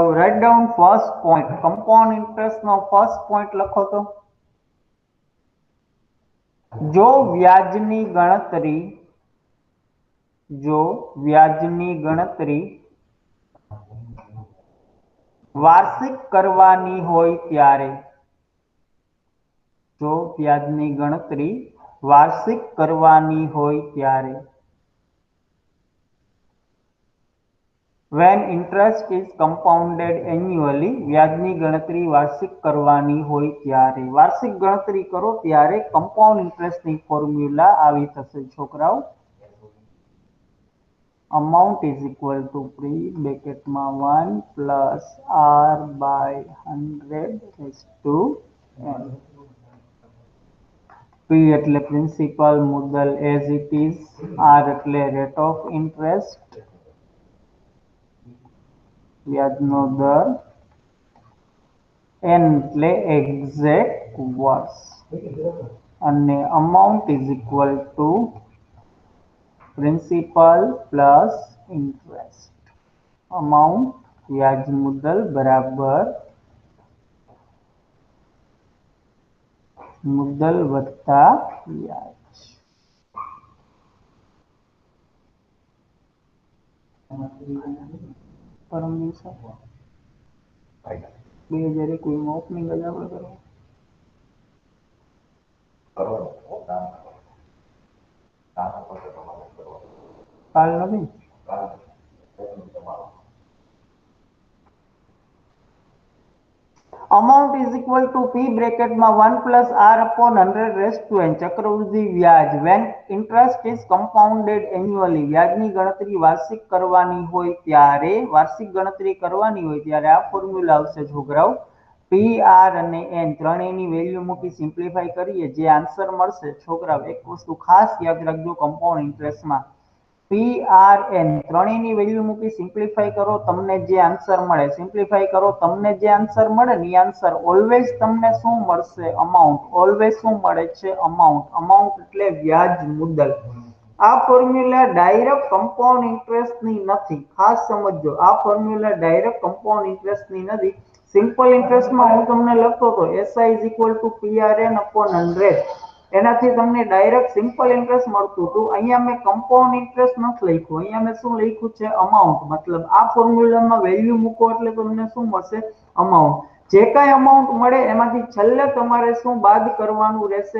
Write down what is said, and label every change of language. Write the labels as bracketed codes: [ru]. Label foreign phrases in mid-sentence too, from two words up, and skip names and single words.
[en] Write down first point. Compound interest નો first point [gu] લખો તો. જો વ્યાજની ગણતરી વાર્ષિક કરવાની હોય ત્યારે, જો વ્યાજની ગણતરી વાર્ષિક કરવાની હોય ત્યારે, [en] when interest is compounded annually, [gu] વ્યાજની ગણતરી વાર્ષિક કરવાની હોય ત્યારે, વાર્ષિક ગણતરી કરો ત્યારે [en] compound interest [gu] ની ફોર્મ્યુલા આવી થશે છોકરાઓ. [en] amount is equal to pre bracketમાં 1 plus r by 100 raised to n. P એટલે પ્રિન્સિપલ મુદ્દલ as it is, r એટલે rate of interest, [gu] વ્યાજનો દર, [en] n એટલે exact [gu] વર્ષ, અને [en] amount is equal to principal plus interest. [gu] amount વ્યાજ મુદ્દલ બરાબર મુદ્દલ વત્તા વ્યાજ. પરમ દિવસે 2021 માં ઓપનિંગ જ આપણે કાલ નથી. [en] amount is equal to p bracketમાં 1 plus r upon 100 raised to n. [gu] ચક્રવૃદ્ધિ વ્યાજ [en] when interest is compounded annually, [gu] વ્યાજની ગણતરી વાર્ષિક કરવાની હોય ત્યારે, વાર્ષિક ગણતરી કરવાની હોય ત્યારે આ ફોર્મ્યુલા આવશે છોકરાઓ. p r અને n ત્રણેયની વેલ્યુ મૂકી સિમ્પ્લિફાઈ કરીએ, જે આન્સર મળશે છોકરાઓ, એક વસ્તુ ખાસ યાદ રાખજો [en] compound interestમાં, [gu] p r n ત્રણેયની વેલ્યુ મૂકી સિમ્પ્લિફાઈ કરો, તમને જે આન્સર મળે, સિમ્પ્લિફાઈ કરો, તમને જે આન્સર મળે ને એ આન્સર ઓલવેઝ તમને શું મળશે? અમાઉન્ટ. ઓલવેઝ શું મળે છે? અમાઉન્ટ. અમાઉન્ટ એટલે વ્યાજ મુદ્દલ. આ ફોર્મ્યુલા ડાયરેક્ટ [en] compound interestની [gu] નથી, ખાસ સમજજો. આ ફોર્મ્યુલા ડાયરેક્ટ [en] compound interestની [gu] નથી. [en] simple interestમાં [gu] હું તમને લખતો હતો [en] SI is equal to PRN upon 100, [gu] એનાથી તમને ડાયરેક્ટ [en] simple interest [gu] મળતું હતું. અહીંયા મેં [en] compound interest [gu] નથી લખ્યું, અહીંયા મેં શું લખ્યું છે? અમાઉન્ટ. મતલબ આ ફોર્મ્યુલામાં વેલ્યુ મૂકો એટલે તમને શું મળશે? અમાઉન્ટ. જે કાંઈ અમાઉન્ટ મળે એમાંથી છેલ્લે તમારે શું બાદ કરવાનું રહેશે?